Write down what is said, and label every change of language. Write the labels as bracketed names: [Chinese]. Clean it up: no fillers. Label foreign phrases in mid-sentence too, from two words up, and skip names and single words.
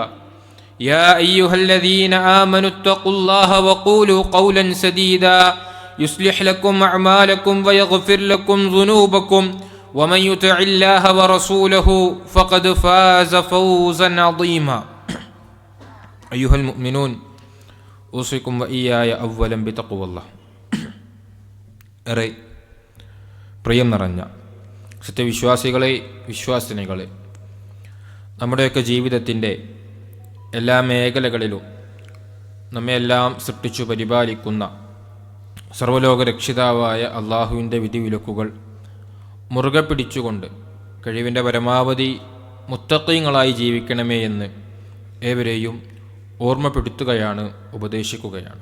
[Arabic] يا أيها الذين آمنوا اتقوا الله وقولوا قولا سديدا يصلح لكم أعمالكم ويغفر لكم ذنوبكم ومن يطع الله ورسوله فقد فاز فوزا عظيما. أيها المؤمنون، أوصيكم وإياي أولا بتقوى الله. [Malayalam] പ്രിയം നിറഞ്ഞ സത്യവിശ്വാസികളെ, വിശ്വാസിനികളെ, നമ്മുടെയൊക്കെ ജീവിതത്തിൻ്റെ എല്ലാ മേഖലകളിലും നമ്മെല്ലാം സൃഷ്ടിച്ചു പരിപാലിക്കുന്ന സർവ്വലോക രക്ഷിതാവായ അള്ളാഹുവിൻ്റെ വിധിവിലക്കുകൾ മുറുകെ പിടിച്ചുകൊണ്ട് കഴിവിൻ്റെ പരമാവധി മുത്തഖീങ്ങളായി ജീവിക്കണമേ എന്ന് ഏവരെയും ഓർമ്മപ്പെടുത്തുകയാണ്, ഉപദേശിക്കുകയാണ്.